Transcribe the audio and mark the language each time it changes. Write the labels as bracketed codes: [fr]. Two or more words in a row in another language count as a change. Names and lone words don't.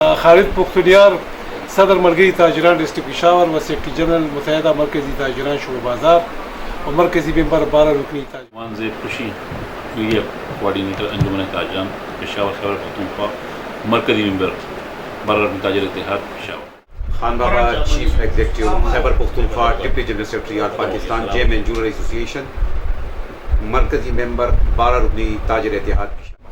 [ps] خالد پختونیار صدر ملګری تاجران ډسټرکټ پېښور و [en] secretary general [ps] متحده مرکزی تاجران شعبه بازار و مرکزی ممبر 12 رکنی تاجران [ur] وانزه خوشی [en] media coordinator [ur] انجمن تاجران پشاور خیبر پختونخوا مرکزی ممبر 12 رکن تاجر اتحاد پشاور خان بابا [en] chief executive [ur] خیبر پختونخوا [en] deputy general secretary [ur] آل پاکستان جیم اینڈ جولر ایسوسیشن مرکزی ممبر 12 رکنی تاجر اتحاد پشاور